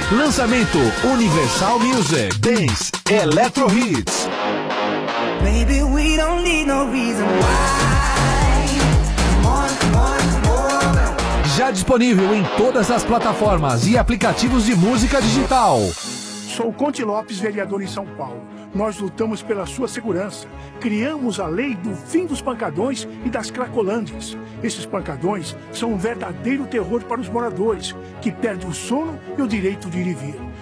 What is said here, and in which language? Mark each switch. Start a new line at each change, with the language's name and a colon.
Portuguese: Lançamento Universal Music.
English: Dance Electro Hits. Baby, we don't need no reason why.
Portuguese: Já disponível em todas as plataformas e aplicativos de música digital. Sou Conte Lopes, vereador em São Paulo. Nós lutamos pela sua segurança. Criamos a lei do fim dos pancadões e das cracolândias. Esses pancadões são um verdadeiro terror para os moradores, que perdem o sono e o direito de ir e vir.